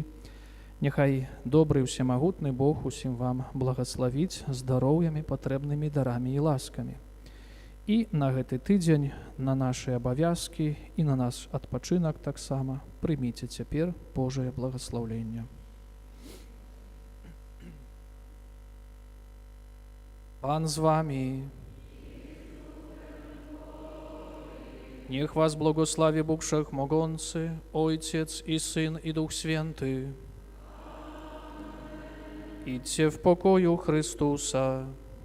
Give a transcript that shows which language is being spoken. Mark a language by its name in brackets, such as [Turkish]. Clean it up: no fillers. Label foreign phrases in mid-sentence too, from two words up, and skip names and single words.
[Belarusian] Няхай добры ўсемагутны Бог усім вам благаславіць здароўямі, патрэбнымі дарамі і ласкамі. І на гэты тыдзень, на нашы абавязкі і на наш адпачынак таксама прыміце цяпер Божае благаслаўленне. Пан з вами. [Polish] Niech was błogosławi Bóg Wszechmogący, Ojciec i Syn i Duch Święty. Idźcie w pokoju Chrystusa.